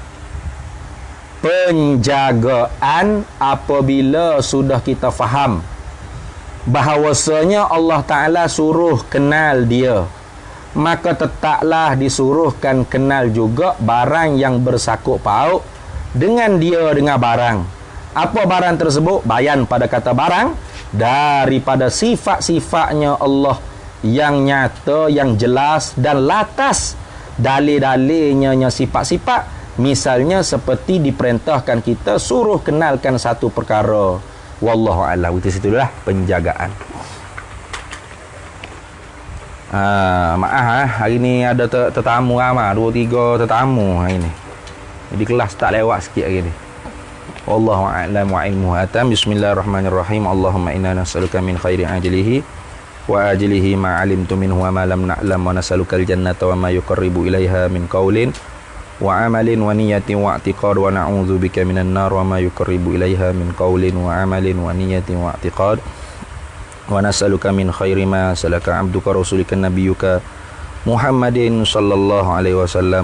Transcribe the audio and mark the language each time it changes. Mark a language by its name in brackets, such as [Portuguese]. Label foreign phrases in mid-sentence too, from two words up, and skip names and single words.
[Malay] Penjagaan apabila sudah kita faham bahawasanya Allah Ta'ala suruh kenal dia, maka tetaplah disuruhkan kenal juga barang yang bersangkut paut dengan dia, dengan barang. Apa barang tersebut? Bayan pada kata barang, daripada sifat-sifatnya Allah yang nyata, yang jelas dan latas, dalil-dalilnya sifat-sifat. Misalnya seperti diperintahkan kita suruh kenalkan satu perkara. [Arabic] والله أعلم. [Malay] Itu situlah penjagaan. Maaf hari ni ada tetamu ramai, 2-3 tetamu hari ni. Jadi kelas tak lewat sikit hari ni. [Arabic] والله أعلم وعلمه أتم. بسم الله الرحمن الرحيم. اللهم إنا نسألك من خير عاجله وآجله ما علمت منه وما لم نعلم، ونسألك الجنة وما يقرب إليها من قول وعمل ونية واعتقاد، ونعوذ بك من النار وما يقرب إليها من قول وعمل ونية واعتقاد، ونسألك من خير ما سألك عبدك رسولك نبيك محمد صلى الله عليه وسلم.